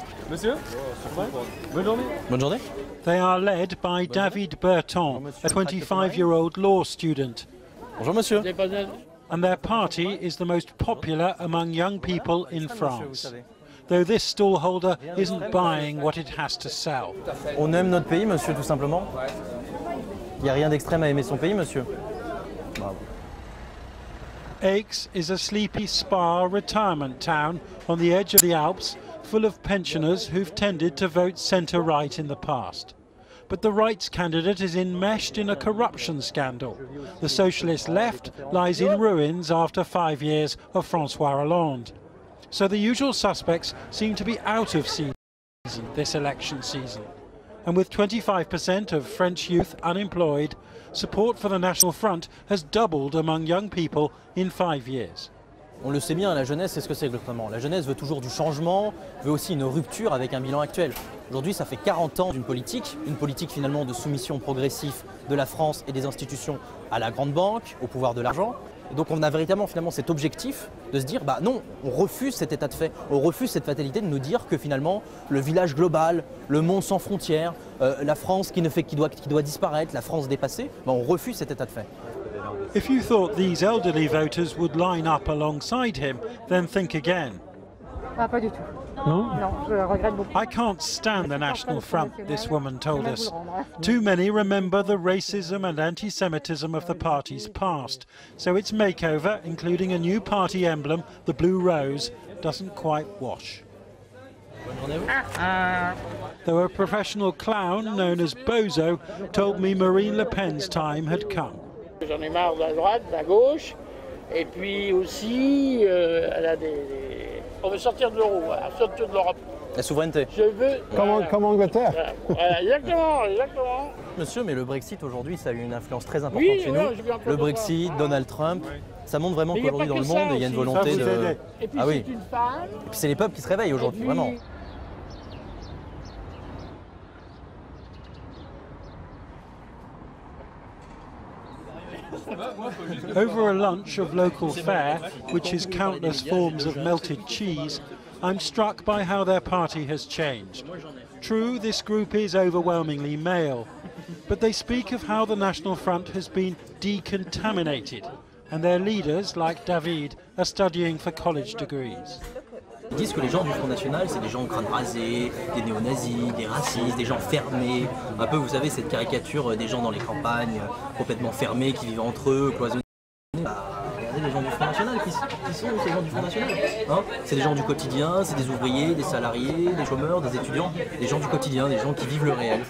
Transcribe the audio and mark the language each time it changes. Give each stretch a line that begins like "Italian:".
French: Monsieur? Bonne journée. Bonne journée.
English: They are led by David Berton, a 25-year-old law student.
French: Bonjour, monsieur.
English: And their party is the most popular among young people in France. Though this stallholder isn't buying what it has to sell.
French: On aime notre pays, monsieur, tout simplement. Il n'y a rien d'extrême à aimer son pays, monsieur.
English: Aix is a sleepy spa retirement town on the edge of the Alps, full of pensioners who've tended to vote centre-right in the past. But the right's candidate is enmeshed in a corruption scandal. The socialist left lies in ruins after 5 years of François Hollande. So the usual suspects seem to be out of season this election season. And with 25% of French youth unemployed, support for the National Front has doubled among young people in 5 years.
French: On le sait bien, la jeunesse, c'est ce que c'est exactement. La jeunesse veut toujours du changement, veut aussi une rupture avec un bilan actuel. Aujourd'hui, ça fait 40 ans d'une politique, une politique finalement de soumission progressive de la France et des institutions à la grande banque, au pouvoir de l'argent. Et donc on a véritablement finalement cet objectif de se dire, bah non, on refuse cet état de fait, on refuse cette fatalité de nous dire que finalement le village global, le monde sans frontières, la France qui doit disparaître, la France dépassée, bah on refuse cet état de fait.
English: If you thought these elderly voters would line up alongside him, then think again.
French: Ah, pas du tout.
English: No?
French: Non, je regrette beaucoup.
English: I can't stand the National Front, this woman told us. Too many remember the racism and anti-Semitism of the party's past, so its makeover, including a new party emblem, the blue rose, doesn't quite wash. Though a professional clown known as Bozo told me Marine Le Pen's time had come.
French: J'en ai marre de la droite, de la gauche, et puis aussi, elle a on veut sortir de l'euro, sortir de l'Europe. La souveraineté. Je veux... Comme Angleterre. Voilà, exactement, exactement. Monsieur, mais le Brexit aujourd'hui, ça a eu une influence très importante chez nous. Le Brexit, Donald Trump, ça montre vraiment qu'aujourd'hui dans le monde, il y a une volonté de... Et puis ah oui. c'est une femme. Et puis c'est les peuples qui se réveillent aujourd'hui, vraiment.
English: Over a lunch of local fare, which is countless forms of melted cheese, I'm struck by how their party has changed. True, this group is overwhelmingly male, but they speak of how the National Front has been decontaminated, and their leaders, like David, are studying for college degrees.
French: Ils disent que les gens du Front National, c'est des gens au crâne rasé, des néo-nazis, des racistes, des gens fermés. Un peu, vous savez, cette caricature des gens dans les campagnes, complètement fermés, qui vivent entre eux, cloisonnés. Regardez les gens du Front National, qui sont ces gens du Front National, hein? C'est des gens du quotidien, c'est des ouvriers, des salariés, des chômeurs, des étudiants, des gens du quotidien, des gens qui vivent le réel.